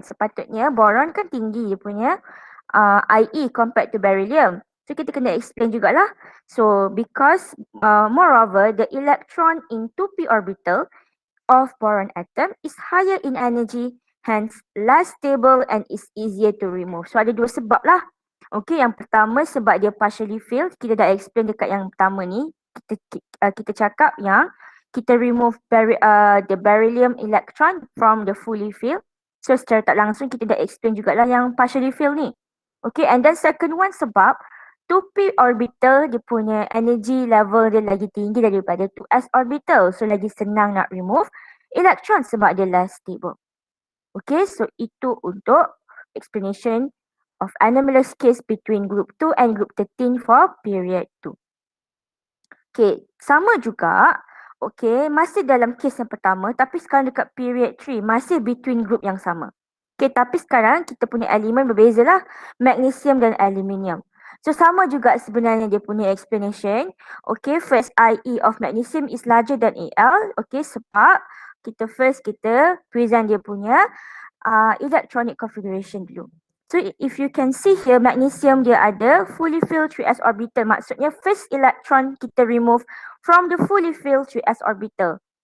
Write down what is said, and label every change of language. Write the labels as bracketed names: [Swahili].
[Malay] Sepatutnya boron kan tinggi dia punya IE [English] compared to beryllium. [Malay] So kita kena explain jugalah. [English] So because moreover the electron in 2p orbital of boron atom is higher in energy, hence less stable and is easier to remove. [Malay] So ada dua sebab lah. Okay, yang pertama sebab dia [English] partially filled. [Malay] Kita dah explain dekat yang pertama ni. Kita cakap yang kita [English] remove the beryllium electron from the fully filled. [Malay] So secara tak langsung kita dah explain jugalah yang partially filled ni. Okay, [English] and then second one [Malay] sebab 2p orbital dia punya [English] energy level [Malay] dia lagi tinggi daripada 2s orbital. So lagi senang nak remove electron sebab dia [English] less stable. Okay, [Malay] so itu untuk [English] explanation of anomalous case between group 2 and group 13 for period 2. [Malay] Okay, sama juga. Okay, masih dalam case yang pertama tapi sekarang dekat period 3 masih between group yang sama. Okay, tapi sekarang kita punya elemen berbeza lah. Magnesium dan aluminium. So sama juga sebenarnya dia punya explanation. [English] Okay, first IE of magnesium is larger than AL. [Malay] Okay, sebab kita present dia punya electronic configuration dulu. [English] So if you can see here, magnesium [Malay] dia ada [English] fully filled 3s orbital. [Malay] Maksudnya [English] first electron kita remove from the fully filled 3s orbital.